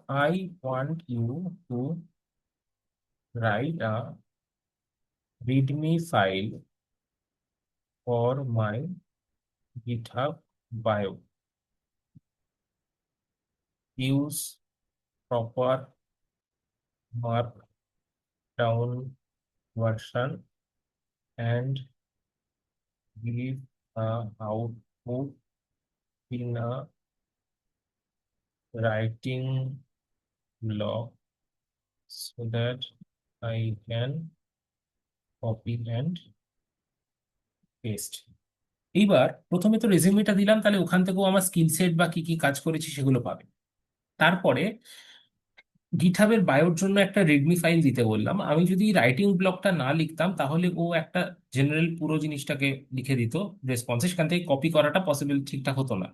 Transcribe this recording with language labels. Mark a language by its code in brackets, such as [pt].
[en] I want you to write a readme file for my GitHub bio. Use proper markdown version and give a output in a writing blog so that I can copy and paste. [bn] এইবার প্রথমে তো রেজিউমেটা দিলাম, তাহলে ওখান থেকেও আমার skill set বা কি কি কাজ করেছি সেগুলো পাবে। তারপরে গিটহাবের বায়োর জন্য একটা রেডমি ফাইল দিতে বললাম। আমি যদি রাইটিং ব্লকটা না লিখতাম তাহলে ও একটা জেনারেল পুরো জিনিসটাকে লিখে দিত রেসপন্সে, সেখান থেকে কপি করাটা পসিবল ঠিকঠাক হতো না।